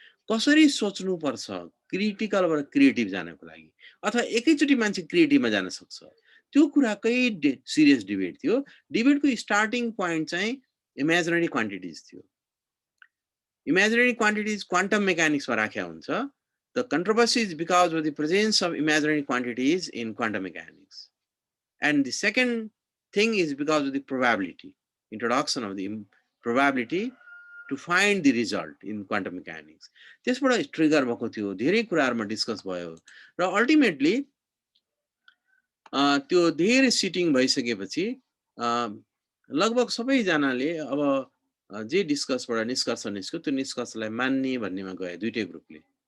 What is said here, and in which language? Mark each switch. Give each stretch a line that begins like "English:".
Nepali: कसरी सोच्नुपर्छ क्रिटिकलबाट क्रिएटिभ जानको लागि, अथवा एकैचोटि मान्छे क्रिएटिभमा जान सक्छ, त्यो कुराकै सिरियस डिबेट थियो। डिबेटको स्टार्टिङ पोइन्ट चाहिँ इमेजिनरी क्वान्टिटिज थियो। इमेजिनरी क्वान्टिटिज क्वान्टम मेकानिक्समा राखेको हुन्छ।
English: The controversy is because of the presence of imaginary quantities in quantum mechanics. And the second thing is because of the probability, introduction of the probability to find the result in quantum mechanics.
Nepali: त्यसबाट trigger भएको थियो, धेरै कुराहरुमा discuss भयो र ultimately त्यो धेरै sitting भइसकेपछि लगभग सबैजनाले अब जे डिस्कसबाट निष्कर्ष निस्क्यो त्यो निष्कर्षलाई मान्ने भन्नेमा गए दुईटै ग्रुपले।